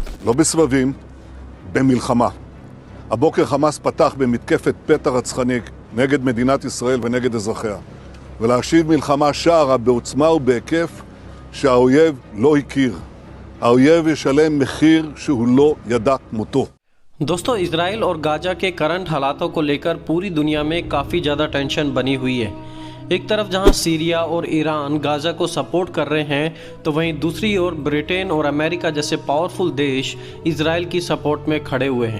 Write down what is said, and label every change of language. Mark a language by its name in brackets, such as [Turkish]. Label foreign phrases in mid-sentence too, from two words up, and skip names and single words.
[Hebrew] לא בסבבים, במלחמה. הבוקר חמאס פתח במתקפת פתע רצחני נגד מדינת ישראל ונגד אזרחיה. ולהשיב מלחמה שערה בעוצמה ובהיקף שהאויב לא הכיר. האויב ישלם מחיר שהוא לא ידע כמותו. [Hindi] दोस्तों, इजराइल और गाजा के करंट हालातों को लेकर पूरी दुनिया में काफ़ी ज़्यादा टेंशन बनी हुई है। एक तरफ जहां सीरिया और ईरान गाजा को सपोर्ट कर रहे हैं, तो वहीं दूसरी ओर ब्रिटेन और अमेरिका जैसे पावरफुल देश इजराइल की सपोर्ट में खड़े हुए हैं।